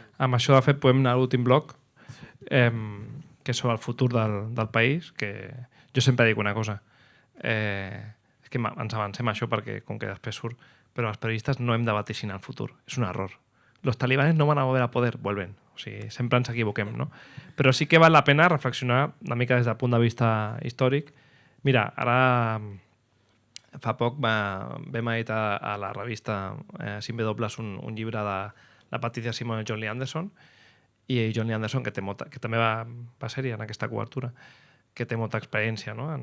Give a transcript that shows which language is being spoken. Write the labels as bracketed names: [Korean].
[Catalan] Amb això, de fet, podem anar a l'últim bloc, que és sobre el futur del país, que jo sempre dic una cosa. És que ens avancem a això perquè, com que després surt, però els periodistes no hem de vaticinar el futur. És un error. [Spanish] Los talibanes no van a volver a poder, vuelven. [Catalan] O sigui, sempre ens equivoquem, no? Però sí que val la pena reflexionar una mica des del punt de vista històric. Mira, ara fa poc vam editar a la revista 5W un llibre de la Patricia Simon i John Lee Anderson, i John Lee Anderson, que també va ser-hi en aquesta cobertura, que té molta experiència, no?